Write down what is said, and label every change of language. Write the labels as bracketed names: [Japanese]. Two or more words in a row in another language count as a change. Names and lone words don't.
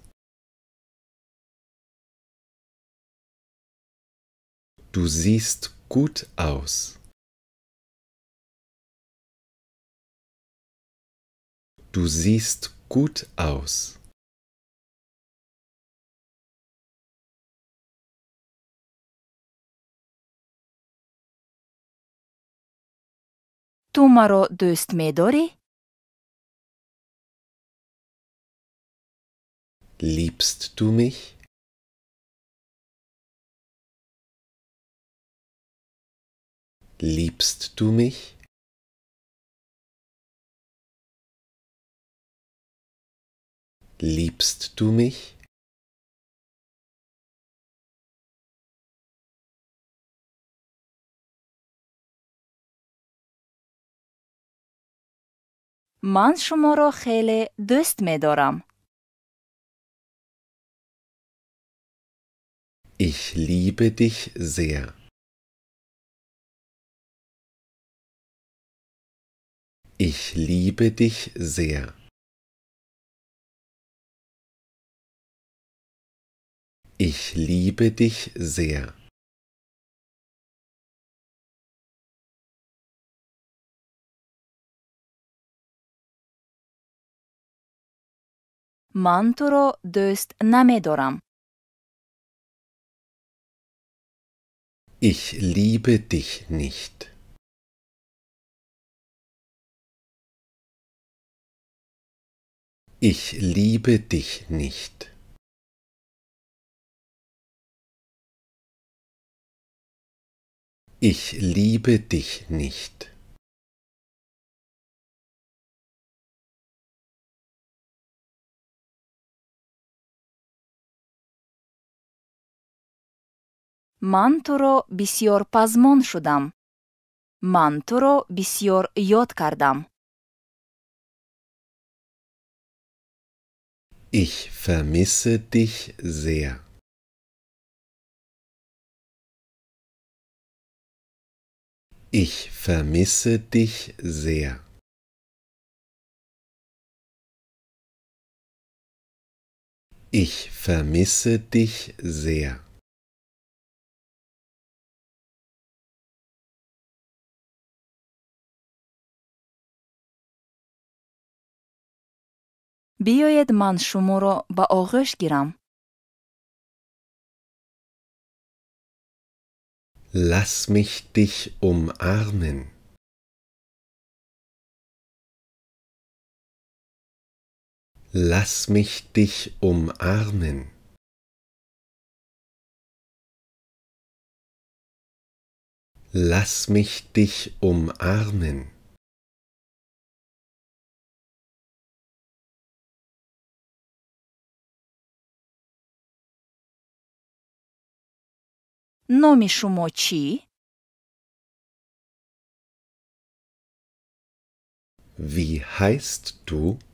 [German] Du siehst gut aus. Du siehst gut aus. [Tajik] Tu маро дӯст медорӣ? [German] Liebst du mich? Liebst du mich? Liebst du mich? [Tajik] ман шуморо хеле дӯст медорам. [German] Ich liebe dich sehr. Ich liebe dich sehr. Ich liebe dich sehr. [Tajik] ман туро дӯст намедорам. [German] Ich liebe dich nicht. Ich liebe dich nicht. Ich liebe dich nicht. [Tajik] ман туро бисьёр пазмон шудам. ман туро бисьёр ёд кардам. [German] Ich vermisse dich sehr. Ich vermisse dich sehr. Ich vermisse dich sehr. [Tajik] биёед ман шуморо ба оғӯш гирам. [German] Lass mich dich umarmen. Lass mich dich umarmen. Lass mich dich umarmen. [Tajik] номи шумо чӣ? [German] Wie heißt du?